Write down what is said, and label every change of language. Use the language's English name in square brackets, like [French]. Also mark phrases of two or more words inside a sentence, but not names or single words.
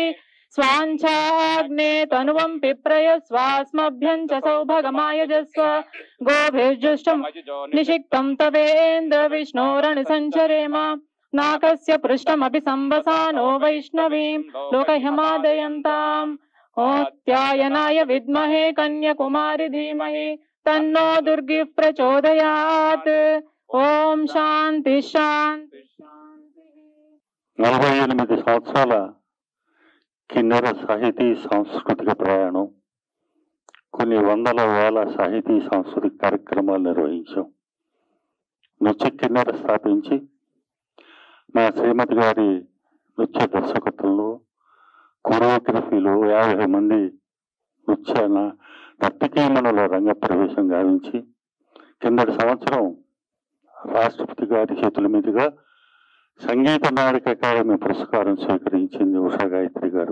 [Sanskrit] स्वाञ्छाग्ने तनुवं पिप्रय स्वास्मभ्यं च सौभगमायजस्व गोभिर्जुष्टं निषिक्तं तवेन्द्र विष्णोरणसञ्चरेम नाकस्य पृष्ठमपि संवसानो वैष्णवीं लोकह्यमादयन्ताम् ओत्यायनाय विद्महे कन्याकुमारी धीमहि तन्नो दुर्गिः प्रचोदयात् ओम शांति शांति [Telugu] 48 సంవత్సరాల కిన్నెర సాహితీ సాంస్కృతిక ప్రయాణం, కొన్ని వందల వేల సాహితీ సాంస్కృతిక కార్యక్రమాలు నిర్వహించాం. నృత్య కిన్నెర స్థాపించి మా శ్రీమతి గారి నృత్య దర్శకత్వంలో కొరియోగ్రఫీలో 50 మంది నృత్య నర్తకీమణుల రంగ ప్రవేశం గావించి కిందటి సంవత్సరం రాష్ట్రపతి గారి చేతుల మీదుగా సంగీత నాటక అకాడమీ పురస్కారం స్వీకరించింది ఉషా గాయత్రి గారు.